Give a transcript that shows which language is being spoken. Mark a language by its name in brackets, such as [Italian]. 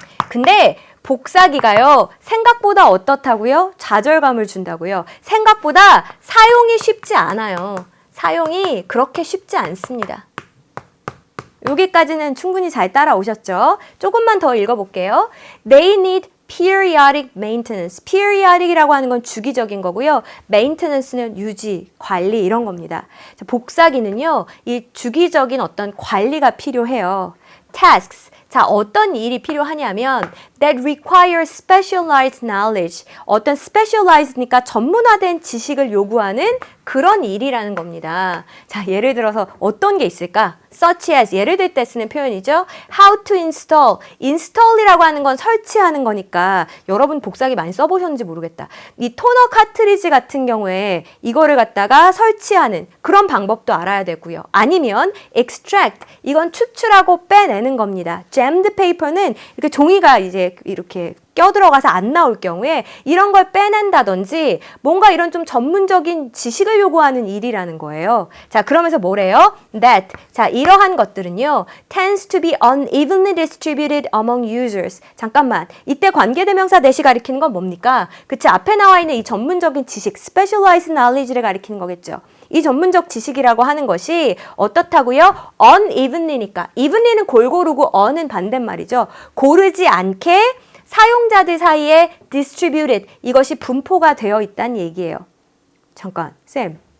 [Korean] 근데 복사기가요. 생각보다 어떻다고요? 좌절감을 준다고요. 생각보다 사용이 쉽지 않아요. 사용이 그렇게 쉽지 않습니다. 여기까지는 충분히 잘 따라오셨죠? 조금만 더 읽어볼게요. [English] They need periodic maintenance. [Korean] periodic이라고 하는 건 주기적인 거고요. maintenance는 유지, 관리 이런 겁니다. 복사기는요. 이 주기적인 어떤 관리가 필요해요. tasks. 자, 어떤 일이 필요하냐면 [English] that requires specialized knowledge. [Korean] 어떤 specialized니까 전문화된 지식을 요구하는 그런 일이라는 겁니다. 자, 예를 들어서 어떤 게 있을까? [English] such as [Korean] 예를 들 때 쓰는 표현이죠. [English] how to install. [Korean] install이라고 하는 건 설치하는 거니까 여러분 복사기 많이 써보셨는지 모르겠다. 이 토너 카트리지 같은 경우에 이거를 갖다가 설치하는 그런 방법도 알아야 되고요. 아니면 extract. 이건 추출하고 빼내는 겁니다. jammed paper는 이렇게 종이가 이제 이렇게 껴들어가서 안 나올 경우에 이런 걸 빼낸다든지 뭔가 이런 좀 전문적인 지식을 요구하는 일이라는 거예요. 자, 그러면서 뭐래요? That. 자, 이러한 것들은요. [English] tends to be unevenly distributed among users. [Korean] 잠깐만. 이때 관계대명사 that이 가리키는 건 뭡니까? 그치, 앞에 나와 있는 이 전문적인 지식, [English] specialized knowledge [Korean] 를 가리키는 거겠죠. 이 전문적 지식이라고 하는 것이 어떻다고요? unevenly니까. evenly는 골고루고 un은 반대말이죠. 고르지 않게 사용자들 사이에 distributed, 이것이 분포가 되어 있다는 얘기예요. 잠깐, 쌤.